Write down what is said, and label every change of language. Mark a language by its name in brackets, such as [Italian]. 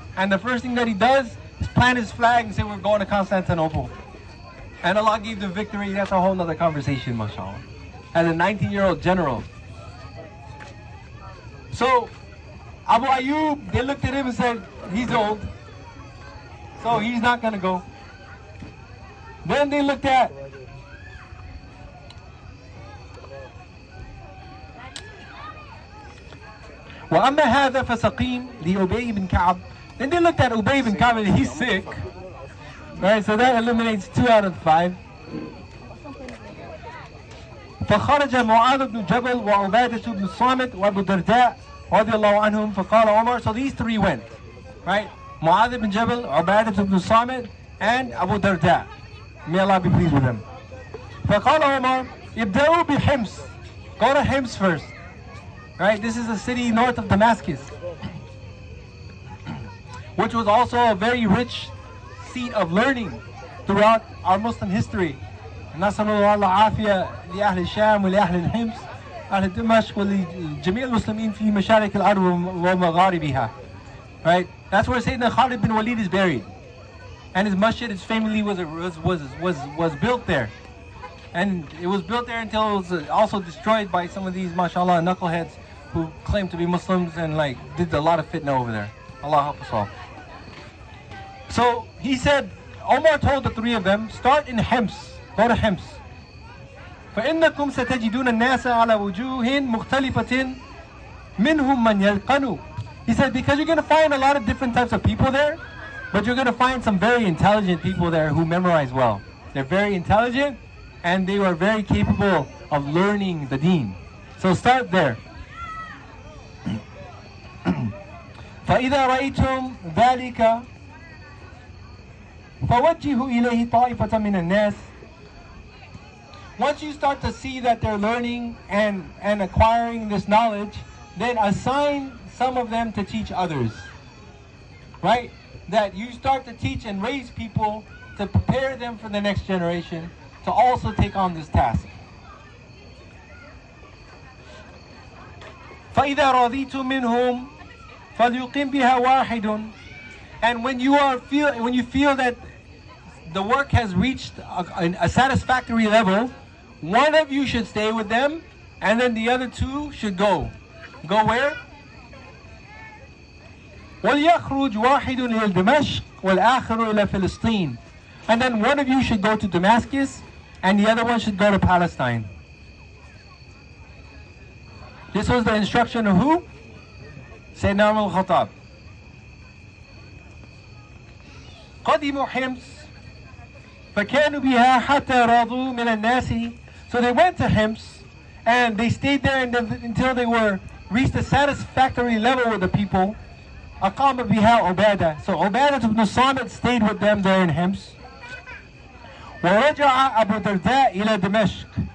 [English] And the first thing that he does is plant his flag and say, we're going to Constantinople. And Allah gave the victory. That's a whole nother conversation, mashallah. As a 19-year-old general. So, Abu Ayyub, they looked at him and said, he's old, so he's not going to go. Then they looked at [Arabic] وَأَمَّا هَذَا فَسَقِيمٌ لِأُبَيْ بن كَعْبٍ. [English] Then they looked at Ubay bin Ka'b and he's sick. Right, so that eliminates 2 out of 5. [Arabic] فخرج معاذ بن جبل وعبادة بن الصامت وأبو الدرداء رضي الله عنهم فقال عمر. [English] So these 3 went, right? Mu'adh ibn Jabal, Ubadah ibn Samit, and Abu Darda. May Allah be pleased with them. [Arabic] فقال عمر ابدأوا بحمص. [English] Go to Hims first. Right? This is a city north of Damascus, which was also a very rich seat of learning. throughout our Muslim history. [Arabic] نسأل الله العافية لأهل الشام ولأهل الحمص أهل دمشق ولجميع المسلمين في مشارق الأرض ومغاربها. [English] Right? That's where Sayyidina Khalid bin Walid is buried. And his masjid, his family was built there. And it was built there until it was also destroyed by some of these, mashallah, knuckleheads who claim to be Muslims and like did a lot of fitna over there. Allah help us all. So he said, Omar told the three of them, start in Hims. Go to Hims. [Arabic] فإنكم ستجدون الناس على وجوه مختلفة منهم من يلقنوا. [English] He said, because you're going to find a lot of different types of people there, but you're going to find some very intelligent people there who memorize well. They're very intelligent and they are very capable of learning the deen. So start there. [Arabic] فإذا رأيتم ذلك فوجهوا إليه طائفة من الناس. [English] Once you start to see that they're learning and acquiring this knowledge, then assign some of them to teach others. Right? That you start to teach and raise people to prepare them for the next generation to also take on this task. [Arabic] فإذا رضيتم منهم فليقم بها واحد. [English] And when you feel that the work has reached a satisfactory level, one of you should stay with them, and then the other two should go. Go where? [Arabic] وَلْيَخْرُجْ وَاحِدٌ إِلَى دِمَشْقٍ وَالْآخَرُ إِلَى فِلِسْطِينَ. [English] And then one of you should go to Damascus, and the other one should go to Palestine. This was the instruction of who? Sayyidina Umar al-Khattab. [Arabic] قدموا حمص فكانوا بها حتى راضوا من الناس. [English] So they went to Hims and they stayed there until they reached a satisfactory level with the people. [Arabic] أقام بها عبادة. [English] So Ubadah ibn Samit stayed with them there in Hims. [Arabic] ورجع أبو درداء إلى دمشق.